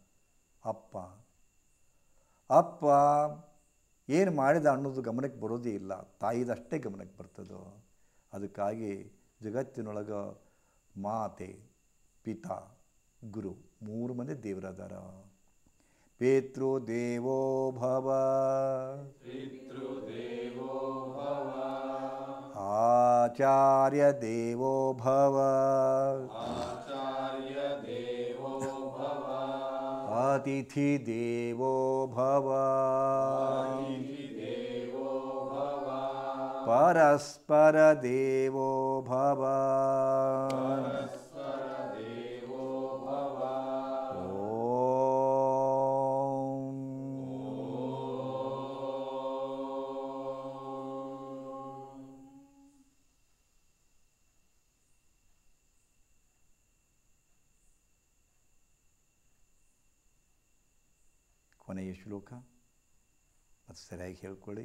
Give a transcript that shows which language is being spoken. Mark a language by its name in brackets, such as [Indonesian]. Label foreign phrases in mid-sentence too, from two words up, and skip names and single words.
[Kannada] ಅಪ್ಪ ಏನು ಮಾಡಿದ ಅನ್ನೋದು ಗಮನಕ್ಕೆ ಬರೋದೇ ಇಲ್ಲ, ತಾಯಿದಷ್ಟೇ ಗಮನಕ್ಕೆ ಬರ್ತದೋ. ಅದಕ್ಕಾಗಿ ಜಗತ್ತಿನೊಳಗೆ ಮಾತೆ, ಪಿತಾ, ಗುರು 3 ಮಂದಿ ದೇವರದಾರ. [Sanskrit] ಪಿತೃದೇವೋ ಭವ. ಪಿತೃದೇವೋ ಭವ. ಆಚಾರ್ಯ ದೇವೋ ಭವ. ಆಚಾರ್ಯ ದೇವೋ ಭವ. ಅತಿಥಿ ದೇವೋ ಭವ. ಅತಿಥಿ ದೇವೋ ಭವ. ಪರಸ್ಪರ ದೇವೋ ಭವ. ಪರಸ್ಪರ ದೇವೋ ಭವ. [Kannada] ಓಂ. ಕೊನೆಯ ಶ್ಲೋಕ ಮತ್ತು ಸರಿಯಾಗಿ ಹೇಳ್ಕೊಳ್ಳಿ.